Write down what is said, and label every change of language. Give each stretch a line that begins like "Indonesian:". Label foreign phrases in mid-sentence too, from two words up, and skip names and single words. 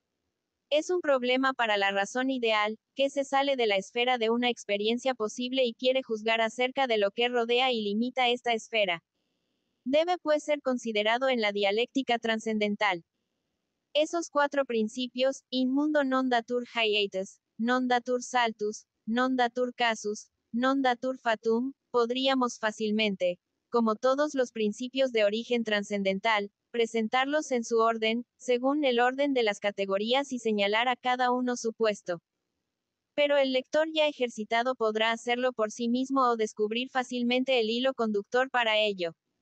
Spanish: Es un problema para la razón ideal, que se sale de la esfera de una experiencia posible y quiere juzgar acerca de lo que rodea y limita esta esfera. Debe pues ser considerado en la dialéctica trascendental. Esos cuatro principios,
Latin: in mundo non datur hiatus, non datur saltus, non datur casus, non datur fatum,
Spanish: podríamos fácilmente, como todos los principios de origen trascendental, presentarlos en su orden, según el orden de las categorías y señalar a cada uno su puesto. Pero el lector ya ejercitado podrá hacerlo por sí mismo o descubrir fácilmente el hilo conductor para ello.